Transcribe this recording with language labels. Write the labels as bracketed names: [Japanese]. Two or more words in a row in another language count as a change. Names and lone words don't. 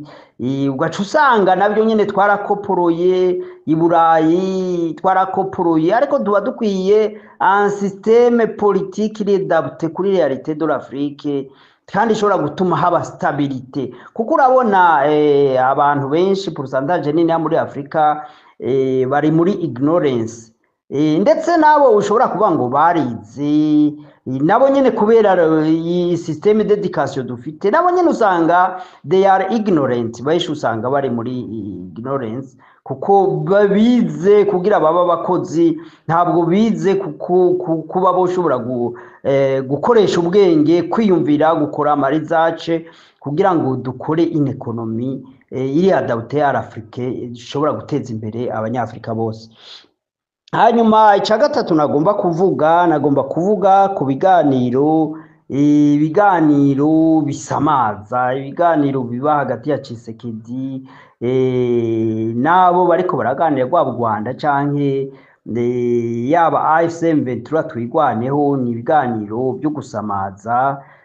[Rundi] ugaca usanga nabyo nyine twarakoporoye i Burayi, twarakoporoye, ariko tuba dukwiye [French] un système politique adapté [Rundi] kuri [French] realite de l'Afrique, [Rundi] kandi ishobora gutuma haba stabilite, kuko urabona abantu benshi pourcentage nini muri Afrika bari muri ignorance, ndetse nabo ushobora kuvuga ngo barize nabo nyine kubera iyi [French] systeme d'education [Rundi] dufite, nabo nyine usanga [English] they are ignorant, [Rundi] benshi usanga bari muri ignorance, kuko babize kugira baba bakozi, ntabwo bize kuba boshobora gukoresha ubwenge, kwiyumvira, gukora research kugira ngo dukore [English] in economy [Rundi] iri [French] adapté à l'Afrique [Rundi] ishobora guteza imbere abanyafrika bose. Hanyuma icya gatatu nagomba kuvuga ku ibiganiro bisamaza, ibiganiro biba hagati ya Tshisekedi nabo bariko baraganira rwa Rwanda canke yaba AFC M23 twigwaneho, ni ibiganiro byo gusamaza.